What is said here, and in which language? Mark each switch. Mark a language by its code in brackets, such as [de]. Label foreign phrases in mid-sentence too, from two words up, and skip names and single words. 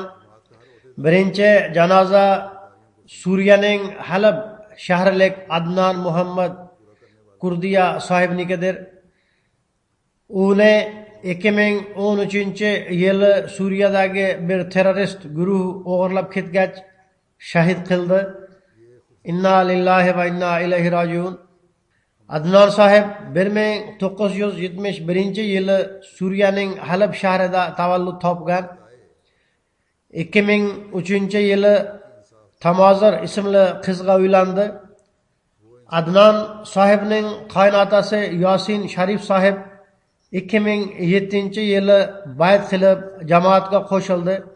[uz] Birinchi janoza Suriyaning Halab shahrilik Adnan Muhammad Kurdiya sohibnikidir. Uni 2013-yili Suriyadagi bir terrorist guruh o'g'irlab ketgach shahid qildi. [ar] إنا لله وإنا إليه راجعون. [uz] Adnan sohib 1971-yili Suriyaning Halab shahrida tavallud topgan. 2003-yili Tamozir ismli qizga uylandi. Adnan sohibning qaynotasi Yosin Sharif sohib 2007-yili bayt qilib jamoatga qo'shildi.